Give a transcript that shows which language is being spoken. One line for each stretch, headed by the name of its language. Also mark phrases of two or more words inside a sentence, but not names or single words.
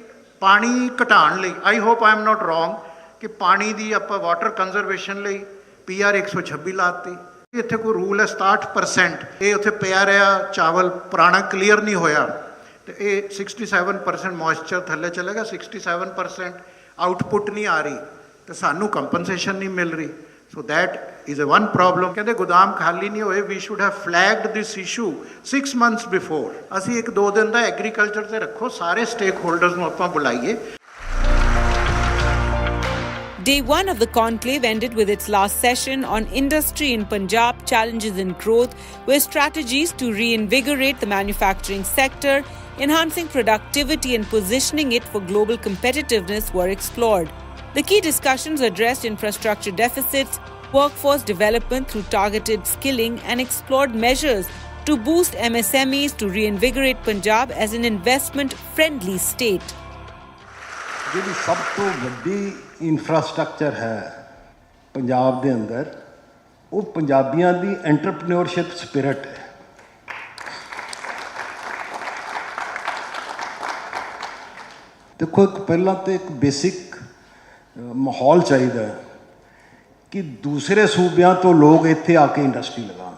Punjabi: ਪਾਣੀ ਘਟਾਉਣ ਲਈ
English: I hope I am not wrong
Punjabi: ਕਿ ਪਾਣੀ ਦੀ ਆਪਾਂ
English: water conservation
Punjabi: ਲਈ PR 126 ਲਾਤੀ। ਇੱਥੇ ਕੋਈ ਰੂਲ ਹੈ 67%, ਇਹ ਉੱਥੇ ਪਿਆ ਰਿਹਾ ਚਾਵਲ ਪੁਰਾਣਾ ਕਲੀਅਰ ਨਹੀਂ ਹੋਇਆ ਤੇ ਇਹ 67% ਮੋਇਸਚਰ ਥੱਲੇ ਚਲੇਗਾ, 67% ਆਊਟਪੁੱਟ ਨਹੀਂ ਆ ਰਹੀ ਤੇ ਸਾਨੂੰ ਕੰਪਨਸੇਸ਼ਨ ਨਹੀਂ ਮਿਲ ਰਹੀ।
English: So that is a one problem.
Punjabi: ਕਹਿੰਦੇ ਗੋਦਾਮ ਖਾਲੀ ਨਹੀਂ ਹੋਏ,
English: we should have flagged this issue 6 months before.
Punjabi: ਅਸੀਂ 1-2 ਦਿਨ ਦਾ ਐਗਰੀਕਲਚਰ ਤੇ ਰੱਖੋ, ਸਾਰੇ ਸਟੇਕ ਹੋਲਡਰਸ ਨੂੰ ਆਪਾਂ ਬੁਲਾਈਏ।
English: Day 1 of the conclave ended with its last session on industry in Punjab, challenges and growth, where strategies to reinvigorate the manufacturing sector, enhancing productivity and positioning it for global competitiveness were explored. The key discussions addressed infrastructure deficits, workforce development through targeted skilling, and explored measures to boost MSMEs to reinvigorate Punjab as an investment-friendly state.
Punjabi: ਜਿਹੜੀ ਸਭ ਤੋਂ ਵੱਡੀ ਇਨਫਰਾਸਟ੍ਰਕਚਰ ਹੈ ਪੰਜਾਬ ਦੇ ਅੰਦਰ, ਉਹ ਪੰਜਾਬੀਆਂ ਦੀ
English: entrepreneurship spirit
Punjabi: ਹੈ। ਦੇਖੋ, ਇੱਕ ਪਹਿਲਾਂ ਤਾਂ ਇੱਕ ਬੇਸਿਕ ਮਾਹੌਲ ਚਾਹੀਦਾ ਹੈ ਕਿ ਦੂਸਰੇ ਸੂਬਿਆਂ ਤੋਂ ਲੋਕ ਇੱਥੇ ਆ ਕੇ ਇੰਡਸਟਰੀ ਲਗਾਉਣ।